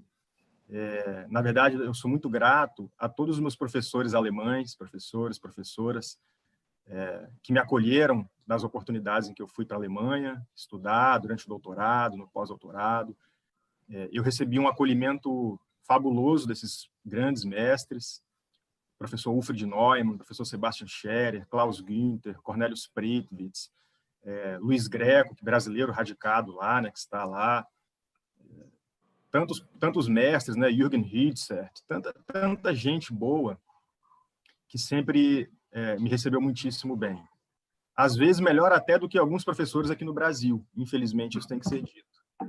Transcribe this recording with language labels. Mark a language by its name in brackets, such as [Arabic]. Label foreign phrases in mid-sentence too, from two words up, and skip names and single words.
[Portuguese] Na verdade, eu sou muito grato a todos os meus professores alemães, professores, professoras, que me acolheram nas oportunidades em que eu fui para a Alemanha estudar, durante o doutorado, no pós-doutorado. Eu recebi um acolhimento fabuloso desses grandes mestres, professor Wilfried Neumann, professor Sebastian Scherer, Klaus Günther, Cornelius Pritwitz, Luiz Greco, que é brasileiro radicado lá, né, que está lá, tantos mestres, né, Jürgen Hitzert, tanta gente boa que sempre me recebeu muitíssimo bem. Às vezes melhor até do que alguns professores aqui no Brasil, infelizmente isso tem que ser dito.